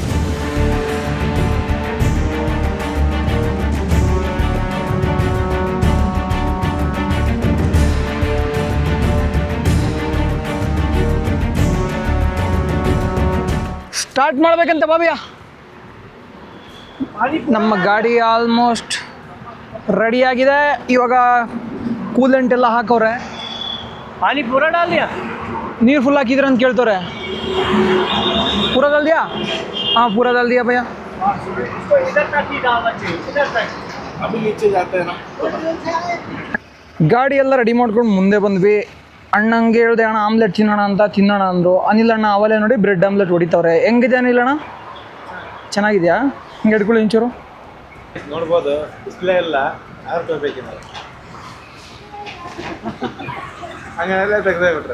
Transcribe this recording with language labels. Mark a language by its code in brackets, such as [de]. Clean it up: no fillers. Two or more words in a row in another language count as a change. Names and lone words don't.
[kn] ಸ್ಟಾರ್ಟ್ ಮಾಡ್ಬೇಕಂತ ಬಾಬಿಯಾ. ನಮ್ಮ ಗಾಡಿ ಆಲ್ಮೋಸ್ಟ್ ರೆಡಿಯಾಗಿದೆ. ಇವಾಗ ಕೂಲೆಂಟ್ ಎಲ್ಲ ಹಾಕವ್ರೆ. [hi] पानी पूरा डाल दिया? [kn] ನೀರು ಫುಲ್ ಹಾಕಿದ್ರೆ ಅಂತ ಕೇಳ್ತವ್ರೆ. [hi] पूरा डाल दिया? हाँ, पूरा डाल दिया भैया. इधर तक ही डालना चाहिए, इधर तक. अभी नीचे जाते हैं ना. [kn] ಗಾಡಿ ಎಲ್ಲ ರೆಡಿ ಮಾಡ್ಕೊಂಡು ಮುಂದೆ ಬಂದ್ವಿ. ಅಣ್ಣಂಗೆ ಹೇಳ್ದೆ, ಅಣ್ಣ ಆಮ್ಲೆಟ್ ತಿನ್ನೋಣ ಅಂತ. ತಿನ್ನೋಣ ಅಂದರು. ಅನಿಲ್ ಅಣ್ಣ ಅವಲೇ ನೋಡಿ ಬ್ರೆಡ್ ಆಮ್ಲೆಟ್ ಹೊಡಿತವ್ರೆ. ಹೆಂಗಿದೆ ಅನಿಲ್ ಅಣ್ಣ? ಚೆನ್ನಾಗಿದೆಯಾ? ಹಿಂಗೆ ಹಿಡ್ಕೊಳ್ಳಿ ಇಂಚೂರು. ನೋಡ್ಬೋದು, ಡಿಸ್ಪ್ಲೇ ಇಲ್ಲ, ಆರು ಬೇಕಿಲ್ಲ, ಹಂಗೆಲ್ಲ ತೆಗೆದೇ ಬಿಟ್ರೆ